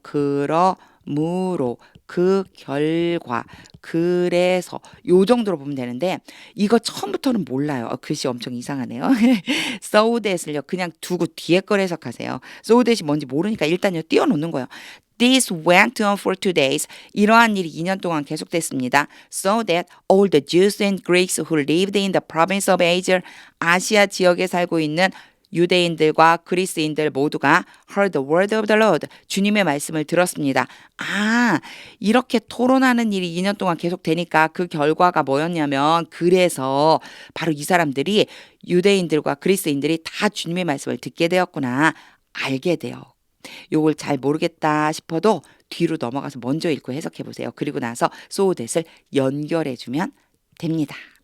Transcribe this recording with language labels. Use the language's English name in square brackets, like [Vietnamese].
[Korean] 그러므로 그 결과 그래서 요 정도로 보면 되는데 이거 처음부터는 몰라요. 글씨 엄청 이상하네요. so that을요. 그냥 두고 뒤에 걸 해석하세요. so that이 뭔지 모르니까 일단요. 띄워놓는 거예요. [English] This went on for 2 days. [Korean] 이러한 일이 2년 동안 계속됐습니다. [English] So that all the Jews and Greeks who lived in the province of Asia, [Korean] 아시아 지역에 살고 있는 유대인들과 그리스인들 모두가 [English] heard the word of the Lord. [Korean] 주님의 말씀을 들었습니다. 아, 이렇게 토론하는 일이 2년 동안 계속되니까 그 결과가 뭐였냐면 그래서 바로 이 사람들이 유대인들과 그리스인들이 다 주님의 말씀을 듣게 되었구나. 알게 돼요. 요걸 잘 모르겠다 싶어도 뒤로 넘어가서 먼저 읽고 해석해 보세요. 그리고 나서 so that을 연결해 주면 됩니다.